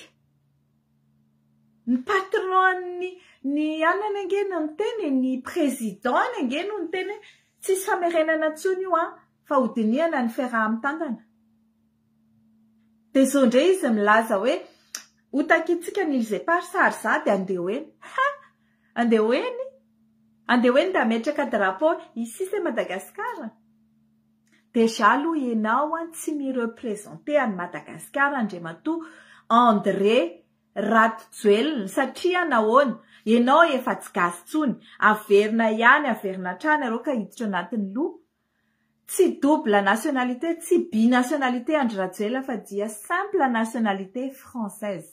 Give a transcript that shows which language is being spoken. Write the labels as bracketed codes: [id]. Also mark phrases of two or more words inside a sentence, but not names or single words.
[mg] Ny patron ny anana angeny no teny, ny président angeny no teny, tsisy famerenana tsony io fa hodinihana ny fiaraha-mitantana. De zao ndray izy milaza hoe ho takitsika ny Ilzay Pal sary za de andeha hoeny. Andeha hoeny da ametraka drapeau [fr] ici c'est Madagascar. [mg] Déjà aloha ianao tsy mirepresente any Madagasikara andriamatoa André Rajoelina satria nahoana ianao efa tsy gasy tsony, averina ihany averina hatrany areo ka hiditra anatin'ny loha. Tsy [fr] double nationalité, [mg] tsy binationalité Andry Rajoelina fa dia [fr] simple nationalité française.